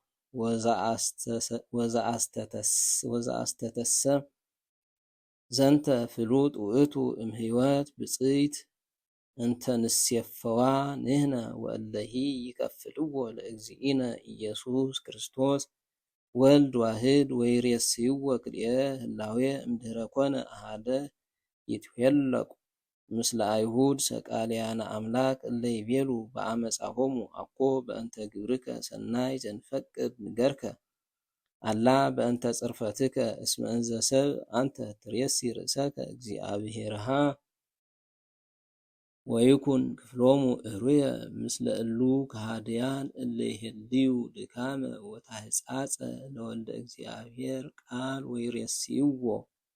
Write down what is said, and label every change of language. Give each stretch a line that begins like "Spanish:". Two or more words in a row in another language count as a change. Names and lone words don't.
Geez: ወዘአስተተሰ ዘንተ ፍሉጥ ውእቱ እምሕይወት ብፅዕት እንተ ንሴፈዋ ንሕነ ወእለሂ ይከፍልዎ ለእግዚእነ ኢየሱስ ክርስቶስ ወልድ ዋህድ ወይሬስይዎ ክልኤ ህላዌ እምድኅረ ኮነ አሐደ ይትኄለቁ ምስለ አይሁድ ሰቃልያነ አምላክ እለ ይቤሉ በአመፃሆሙ አኮ በእንተ ግብርከ ሰናይ ዘንፈቅድ ንገርከ አላ በእንተ ጽርፈትከ እስመ እንዘ ሰብእ አንተ ትሬሲ ርእሰከ እግዚአብሔርሃ ወይኩን ክፍሎሙ እሩየ ምስለ እሉ ከሃድያን እለ ይሄልዩ ድካመ ወታሕጻጸ ለወልደ እግዚአብሔር ቃል ወይሬስይዎ